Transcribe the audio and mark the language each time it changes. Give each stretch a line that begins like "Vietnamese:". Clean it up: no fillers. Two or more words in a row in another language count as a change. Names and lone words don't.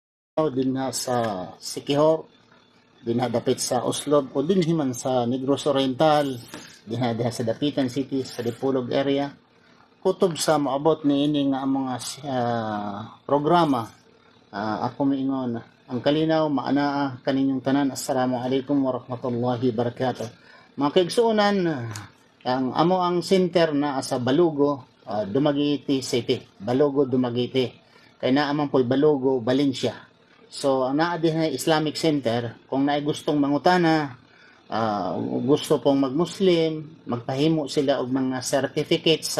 Cebuano: din na sa Siquijor, dinadapit sa Oslob o dinhiman sa Negros Oriental, dinadaha sa Dapitan City, sa Dipolog area. Kutob sa maabot ni ini nga ang mga programa. Ako miingon, ang kalinaw, maanaa kaninyong tanan.
Arabic: السلام عليكم ورحمة الله وبركاته.
Cebuano: Mga kaigsuunan, ang amo ang center na sa Balugo, Dumaguete City. Balugo, Dumaguete. Kaya naamang po'y Balugo, Valencia. So, ang naadin na Islamic Center, kung naay gustong mangutana, gusto pong mag-Muslim, magpahimo sila og mga certificate sa